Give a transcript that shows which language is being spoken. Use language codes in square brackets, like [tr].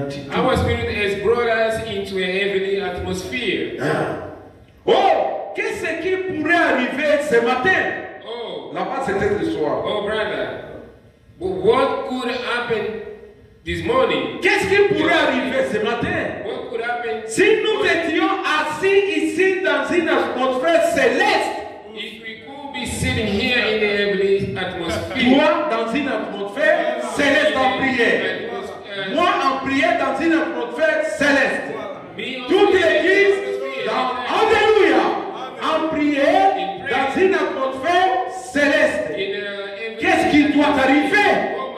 [en] our spirit has brought us into a heavenly atmosphere. [fr] Oh, qu'est-ce qui pourrait arriver ce matin? Oh, Là-bas, c'était le soir. [en] oh, brother, what could happen this morning? [fr] Qu'est-ce qui pourrait arriver ce matin? [en] What could happen [fr] Si nous étions assis ici dans une atmosphère céleste, [en] if we could be sitting here in the heavenly atmosphere? [fr] toi dans une atmosphère céleste en prière, moi en prière dans une atmosphère céleste, toute l'église Alléluia, en prière dans une atmosphère céleste. Qu'est-ce qui doit arriver?